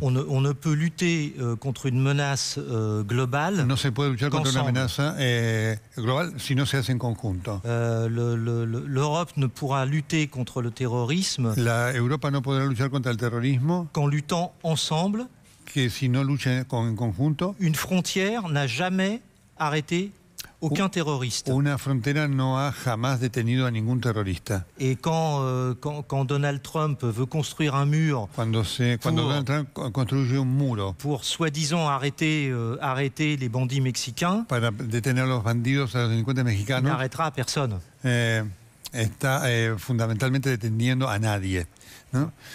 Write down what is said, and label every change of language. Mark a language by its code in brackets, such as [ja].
[fr] On ne peut lutter contre une menace globale. [es] No se puede luchar contra una amenaza global si no se hace en conjunto. [fr] L'Europe ne pourra lutter contre le terrorisme. [es] La Europa no podrá luchar contra el terrorismo. [fr] Qu'en luttant ensemble. [es] Que si no lucha en conjunto. [fr] Une frontière n'a jamais arrêté aucun terroriste. [es] Una frontera no ha jamás detenido a ningún terrorista. [fr] Et quand Donald Trump veut construire un mur, [es] cuando Donald Trump construye un muro [fr] pour soi-disant arrêter les bandits mexicains, [es] para detener a los bandidos, a los delincuentes mexicanos, [fr] n'arrêtera personne. [es] Está fundamentalmente deteniendo a nadie, ¿no?